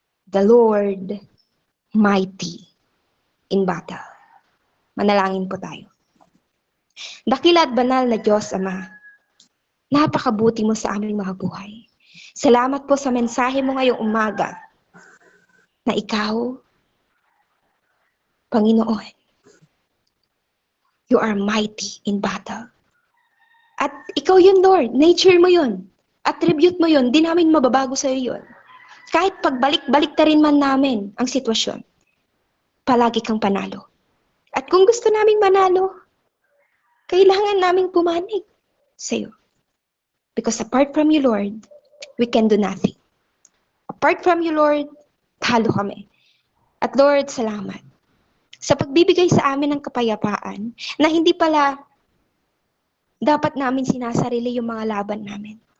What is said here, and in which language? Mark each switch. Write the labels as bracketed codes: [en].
[en] The Lord Mighty in Battle. [tl] Manalangin po tayo. Dakila at banal na Diyos Ama, napakabuti mo sa aming mga buhay. Salamat po sa mensahe mo ngayong umaga na ikaw, Panginoon, [en] you are mighty in battle. [tl] At ikaw yun, Lord. Nature mo yun. Attribute mo yun. Di namin mababago sa iyo yun. Kahit pagbalik-balik ta rin man namin ang sitwasyon, palagi kang panalo. At kung gusto naming manalo, kailangan naming pumanig sa iyo. [en] Because apart from you, Lord, we can do nothing. Apart from you, Lord, [tl] talo kami. At Lord, salamat sa pagbibigay sa amin ng kapayapaan na hindi pala dapat namin sinasarili yung mga laban namin.